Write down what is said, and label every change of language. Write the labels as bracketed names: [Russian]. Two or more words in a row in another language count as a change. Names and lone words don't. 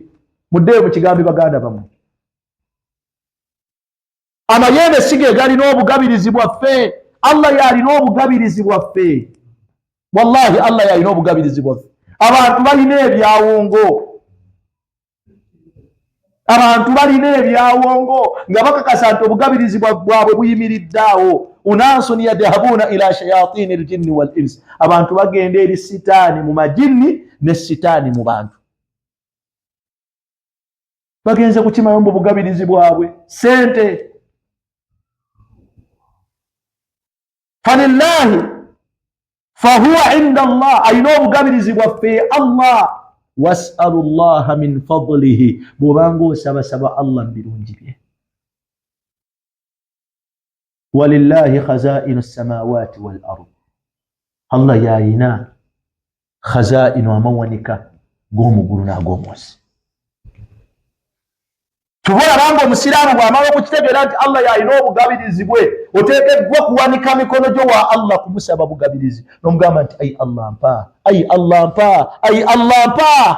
[Ganda] Muddeyo mu kigambi baganda bamwe. Amayembe sige galina obugabirizi bwaffe, Allah yalina obugabirizi bwaffe. Wallahi Allah yalina obugabirizi bwaffe. Abantu balina ebyawongo, abantu balina ebyawongo nga bakakasa nti obugabirizi bwabwe buyimiriddeawo. [Arabic] أناس يذهبون إلى شياطين الجن والإنس, [Ganda] abantu bagenda eri sitaani mu majinni ne sitaani mu bantu. Bagenze kukimayo mu bugabirizi bwabwe sente. [Arabic] فلله فهو عند الله, [Ganda] alina obugabirizi bwaffe Allah. [Arabic] واسألوا الله من فضله, [Ganda] bw'obanga osabasaba Allah mu birungi bye. [Arabic] ولله خزائن السماوات والأرض, [Ganda] Allah yalina khazainu, amawanika g'omugulu n'ag'omwansi. Tubolabanga omusiraamu bw'amala okukitegeera nti Allah yalina obugabirizi bwe, oteekeddwa kuwanika mikono gyo wa Allah kumusaba bugabirizi, n'omugamba nti ayi Allah mpa, ayi Allah mpa, ayi Allah mpa.